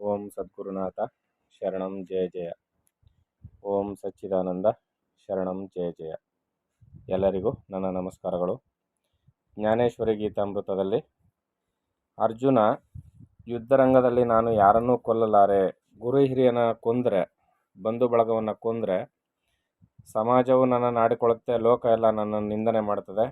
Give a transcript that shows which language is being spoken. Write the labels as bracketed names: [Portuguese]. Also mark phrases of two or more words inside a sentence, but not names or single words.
[Sanskrit] ಸದ್ಗುರುನಾಥ ಶರಣಂ ಜಯ ಜಯ. ಓಂ ಸಚ್ಚಿದಾನಂದ ಶರಣಂ ಜಯ ಜಯ. [Kannada] ಎಲ್ಲರಿಗೂ ನನ್ನ ನಮಸ್ಕಾರಗಳು. ಜ್ಞಾನೇಶ್ವರಿ ಗೀತಾಮೃತದಲ್ಲಿ ಅರ್ಜುನ ಯುದ್ಧರಂಗದಲ್ಲಿ ನಾನು ಯಾರನ್ನೂ ಕೊಲ್ಲಲಾರೆ, ಗುರು ಹಿರಿಯನ ಕೊಂದರೆ, ಬಂಧು ಬಳಗವನ್ನು ಕೊಂದರೆ ಸಮಾಜವು ನನ್ನನ್ನು ಆಡಿಕೊಳ್ಳುತ್ತೆ, ಲೋಕ ಎಲ್ಲ ನನ್ನನ್ನು ನಿಂದನೆ ಮಾಡ್ತದೆ.